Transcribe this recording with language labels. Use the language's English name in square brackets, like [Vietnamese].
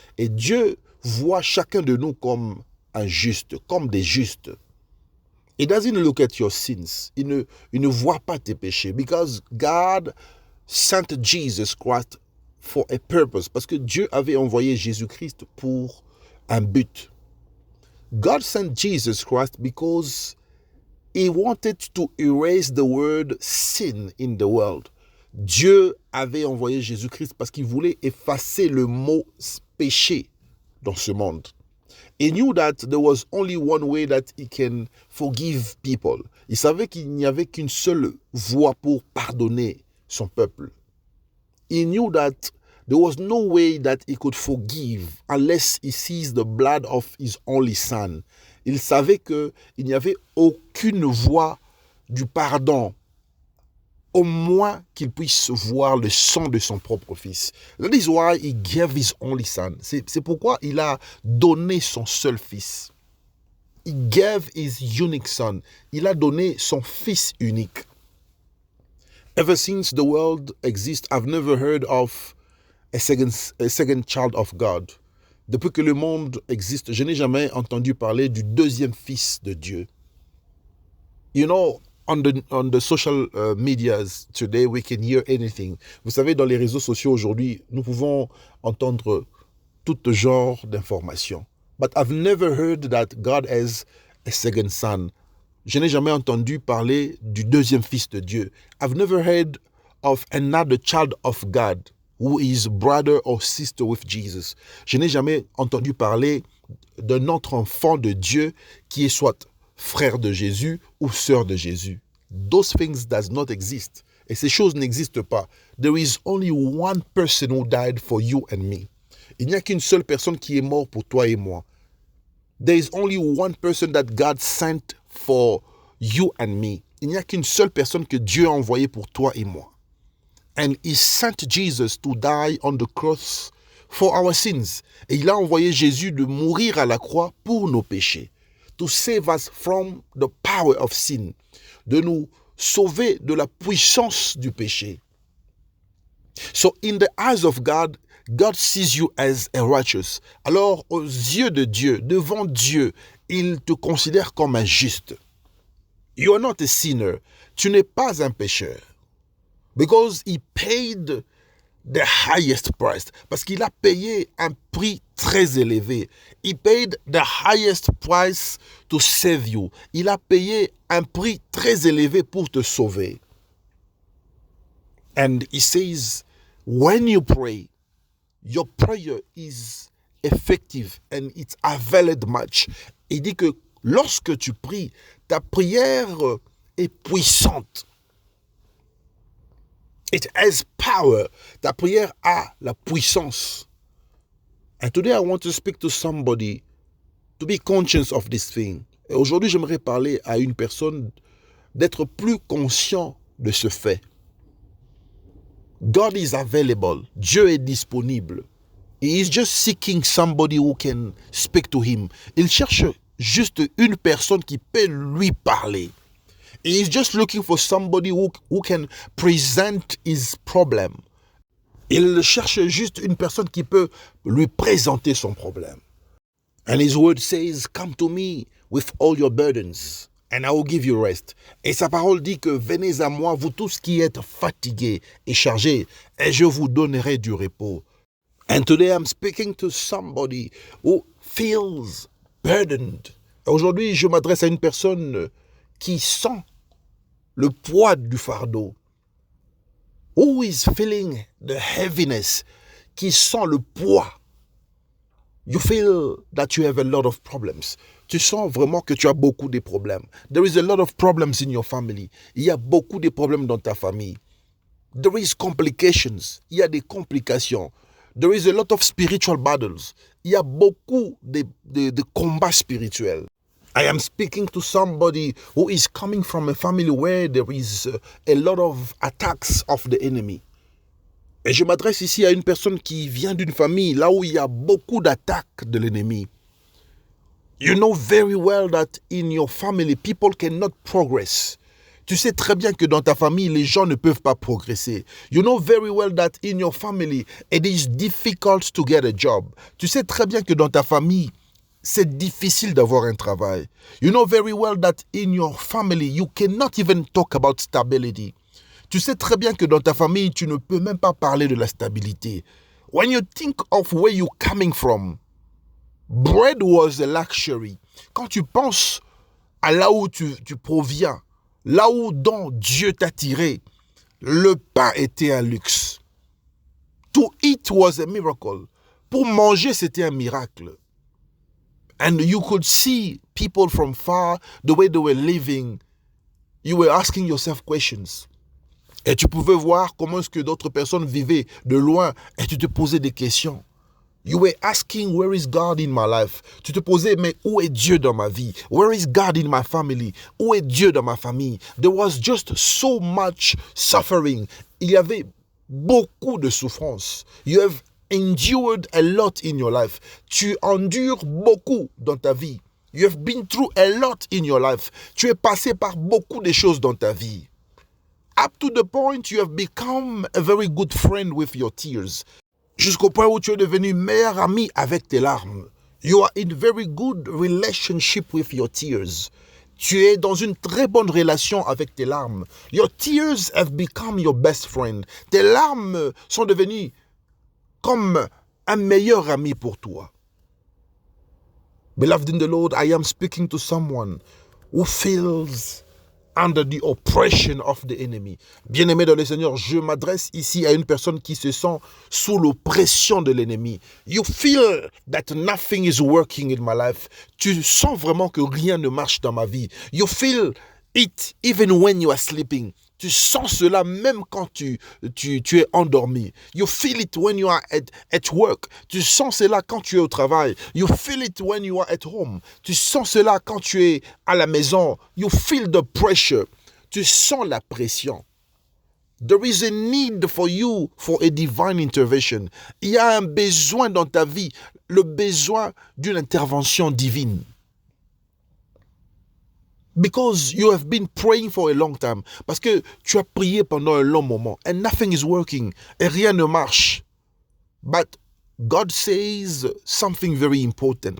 [French] Et Dieu voit chacun de nous comme un juste, comme des justes. [English] He doesn't look at your sins. [French] Il ne voit pas tes péchés. [English] Because God sent Jesus Christ for a purpose. [French] Parce que Dieu avait envoyé Jésus-Christ pour un but. [English] God sent Jesus Christ because he wanted to erase the word sin in the world. [French] Dieu avait envoyé Jésus-Christ parce qu'il voulait effacer le mot péché dans ce monde. [English] He knew that there was only one way that he can forgive people. [French] Il savait qu'il n'y avait qu'une seule voie pour pardonner son peuple. [English] He knew that there was no way that he could forgive unless he sees the blood of his only son. [French] Il savait qu'il n'y avait aucune voie du pardon, au moins qu'il puisse voir le sang de son propre fils. [English] That is why he gave his only son. [French] C'est pourquoi il a donné son seul fils. [English] He gave his unique son. [French] Il a donné son fils unique. [English] Ever since the world exists, I've never heard of a second child of God. [French] Depuis que le monde existe, je n'ai jamais entendu parler du deuxième fils de Dieu. [English] You know, on the social medias today, we can hear anything. [French] Vous savez, dans les réseaux sociaux aujourd'hui, nous pouvons entendre tout genre d'informations. [English] But I've never heard that God has a second son. [French] Je n'ai jamais entendu parler du deuxième fils de Dieu. [English] I've never heard of another child of God who is brother or sister with Jesus. [French] Je n'ai jamais entendu parler d'un autre enfant de Dieu qui est soit frère de Jésus ou sœur de Jésus. [English] Those things does not exist. [French] Et ces choses n'existent pas. [English] There is only one person who died for you and me. [French] Il n'y a qu'une seule personne qui est morte pour toi et moi. [English] There is only one person that God sent for you and me. [French] Il n'y a qu'une seule personne que Dieu a envoyée pour toi et moi. [English] And he sent Jesus to die on the cross for our sins. [French] Et il a envoyé Jésus de mourir à la croix pour nos péchés. [English] To save us from the power of sin. [French] De nous sauver de la puissance du péché. [English] So in the eyes of God, God sees you as a righteous. [French] Alors, aux yeux de Dieu, devant Dieu, il te considère comme un juste. [English] You are not a sinner. [French] Tu n'es pas un pécheur. [English] Because he paid the highest price. [French] Parce qu'il a payé un prix très élevé. [English] He paid the highest price to save you. [French] Il a payé un prix très élevé pour te sauver. [English] And he says, when you pray, your prayer is effective and it's availed much. [French] Il dit que lorsque tu pries, ta prière est puissante. [English] It has power. [French] Ta prière a la puissance. [English] And today I want to speak to somebody to be conscious of this thing. [French] Et aujourd'hui, j'aimerais parler à une personne d'être plus conscient de ce fait. [English] God is available. [French] Dieu est disponible. [English] He is just seeking somebody who can speak to him. [French] Il cherche juste une personne qui peut lui parler. [English] He is just looking for somebody who can present his problem. [French] Il cherche juste une personne qui peut lui présenter son problème. [English] And his word says, come to me with all your burdens, and I will give you rest. [French] Et sa parole dit que venez à moi, vous tous qui êtes fatigués et chargés, et je vous donnerai du repos. [English] And today I'm speaking to somebody who feels burdened. [French] Aujourd'hui, je m'adresse à une personne qui sent le poids du fardeau. [English] Who is feeling the heaviness, [French] qui sent le poids. [English] You feel that you have a lot of problems. [French] Tu sens vraiment que tu as beaucoup de problèmes. [English] There is a lot of problems in your family. [French] Il y a beaucoup de problèmes dans ta famille. [English] There is complications. [French] Il y a des complications. [English] There is a lot of spiritual battles. [French] Il y a beaucoup de combats spirituels. [English] I am speaking to somebody who is coming from a family where there is a lot of attacks of the enemy. [French] Et je m'adresse ici à une personne qui vient d'une famille là où il y a beaucoup d'attaques de l'ennemi. [English] You know very well that in your family, people cannot progress. [French] Tu sais très bien que dans ta famille, les gens ne peuvent pas progresser. [English] You know very well that in your family, it is difficult to get a job. [French] Tu sais très bien que dans ta famille, c'est difficile d'avoir un travail. [English] You know very well that in your family, you cannot even talk about stability. [French] Tu sais très bien que dans ta famille, tu ne peux même pas parler de la stabilité. [English] When you think of where you're coming from, bread was a luxury. [French] Quand tu penses à là où tu proviens, là où dont Dieu t'a tiré, le pain était un luxe. [English] To eat was a miracle. [French] Pour manger, c'était un miracle. [English] And you could see people from far, the way they were living. You were asking yourself questions. [French] Et tu pouvais voir comment est-ce que d'autres personnes vivaient de loin et tu te posais des questions. [English] You were asking, where is God in my life? [French] Tu te posais, mais où est Dieu dans ma vie? [English] Where is God in my family? [French] Où est Dieu dans ma famille? [English] There was just so much suffering. [French] Il y avait beaucoup de souffrance. [English] You have endured a lot in your life. [French] Tu endures beaucoup dans ta vie. [English] You have been through a lot in your life. [French] Tu es passé par beaucoup de choses dans ta vie. [English] Up to the point you have become a very good friend with your tears. [French] Jusqu'au point où tu es devenu meilleur ami avec tes larmes. [English] You are in very good relationship with your tears. [French] Tu es dans une très bonne relation avec tes larmes. [English] Your tears have become your best friend. [French] Tes larmes sont devenues comme un meilleur ami pour toi. [English] Beloved in the Lord, I am speaking to someone who feels under the oppression of the enemy. [French] Bien-aimé dans le Seigneur, je m'adresse ici à une personne qui se sent sous l'oppression de l'ennemi. [English] You feel that nothing is working in my life. [French] Tu sens vraiment que rien ne marche dans ma vie. [English] You feel it even when you are sleeping. [French] Tu sens cela même quand tu es endormi. [English] You feel it when you are at work. [French] Tu sens cela quand tu es au travail. [English] You feel it when you are at home. [French] Tu sens cela quand tu es à la maison. [English] You feel the pressure. [French] Tu sens la pression. [English] There is a need for you for a divine intervention. [French] Il y a un besoin dans ta vie, le besoin d'une intervention divine. [English] Because you have been praying for a long time. [French] Parce que tu as prié pendant un long moment. [English] And nothing is working. [French] Et rien ne marche. [English] But God says something very important.